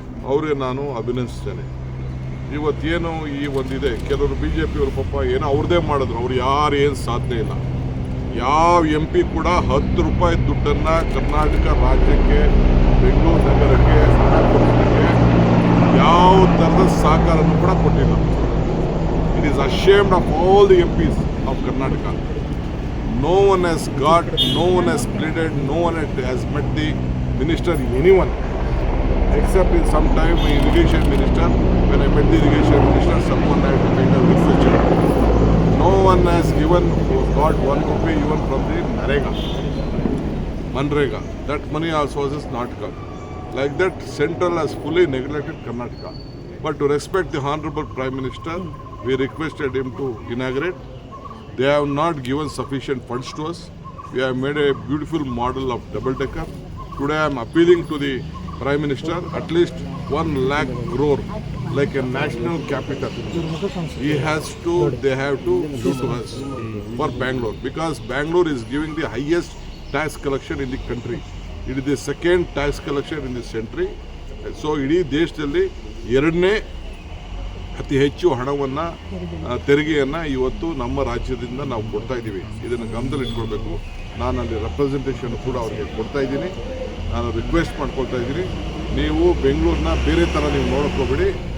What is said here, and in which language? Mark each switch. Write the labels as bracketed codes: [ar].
[kn] ಅವ್ರಿಗೆ ನಾನು ಅಭಿನಂದಿಸ್ತೇನೆ. ಇವತ್ತೇನು ಈ ಒಂದಿದೆ, ಕೆಲವರು BJP ಅವರು ಪಾಪ ಏನೋ ಅವ್ರದ್ದೇ ಮಾಡಿದ್ರು, ಅವ್ರು ಯಾರು ಏನು ಸಾಧನೆ ಇಲ್ಲ. ಯಾವ MP ಕೂಡ 10 ರೂಪಾಯಿ ದುಡ್ಡನ್ನು ಕರ್ನಾಟಕ ರಾಜ್ಯಕ್ಕೆ, ಬೆಂಗಳೂರು ನಗರಕ್ಕೆ, ಹಣ ಕೊಡೋದಕ್ಕೆ ಯಾವ ಥರದ ಸಹಕಾರನೂ ಕೂಡ ಕೊಟ್ಟಿಲ್ಲ. [en] It is ashamed of all the MPs of Karnataka. No one has got, no one has pleaded, no one has met the minister, anyone, except in some time my irrigation minister. When I met the irrigation minister, someone had to make a request. No one has got 1 rupee even from the Manrega. That money also is not come. Like that, Central has fully neglected Karnataka. But to respect the Honorable Prime Minister, we requested him to inaugurate. They have not given sufficient funds to us. We have made a beautiful model of double-decker. Today I am appealing to the Prime Minister, at least 1 lakh crore, like a national capital. They have to shoot to us for Bangalore, because Bangalore is giving the highest tax collection in the country. It is the second tax collection in this century. [kn] So ಇಡೀ ದೇಶದಲ್ಲಿ 2ನೇ ಅತಿ ಹೆಚ್ಚು ಹಣವನ್ನು, ತೆರಿಗೆಯನ್ನು ಇವತ್ತು ನಮ್ಮ ರಾಜ್ಯದಿಂದ ನಾವು ಕೊಡ್ತಾ ಇದ್ದೀವಿ. ಇದನ್ನು ಗಮನದಲ್ಲಿ ಇಟ್ಕೊಳ್ಬೇಕು. ನಾನು ಅಲ್ಲಿ ರೆಪ್ರೆಸೆಂಟೇಷನ್ ಕೂಡ ಅವರಿಗೆ ಕೊಡ್ತಾ ಇದ್ದೀನಿ. ನಾನು ರಿಕ್ವೆಸ್ಟ್ ಮಾಡ್ಕೊಳ್ತಾ ಇದ್ದೀನಿ, ನೀವು ಬೆಂಗಳೂರನ್ನ ಬೇರೆ ಥರ ನೀವು ನೋಡ್ಕೋಬೇಡಿ.